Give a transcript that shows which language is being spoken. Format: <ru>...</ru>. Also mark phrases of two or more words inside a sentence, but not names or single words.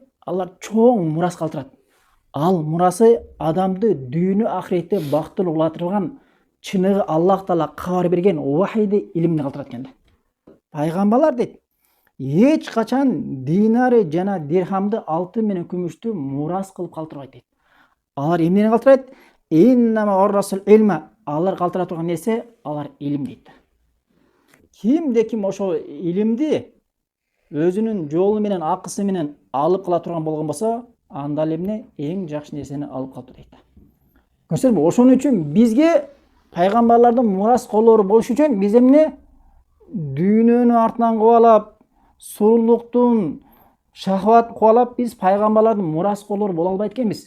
<ky>Алар чоң мурас калтырат. Ал мурасы адамды дүйнө ахиретте бактылуу кылатырган чыныгы Аллах Таала кабар берген вахийди илимди калтырат экен да. Пайгамбарлар дейт, эч качан динары жана дирхамды, алтын менен күмүштү мурас кылып калтырбайт дейт. Алар эмнени калтырат?</ky> <ar>إنما الرسل العلم.</ar> <ky>Алар калтыра турган нерсе алар илим дейт. Кимде ким ошол илимди өзүнүн жолу менен, акысы менен алып кала турган болгон болсо, анда эмне эң жакшы нерсени алып калды дейт. Көрсөңүзбү? Ошон үчүн бизге пайгамбарлардын мураскорлору болуш үчүн биз эмне дүйнөнү артынан кубалап, сулуулуктун шахват кубалап биз пайгамбарлардын мураскорлору боло албайт экенбиз.</ky>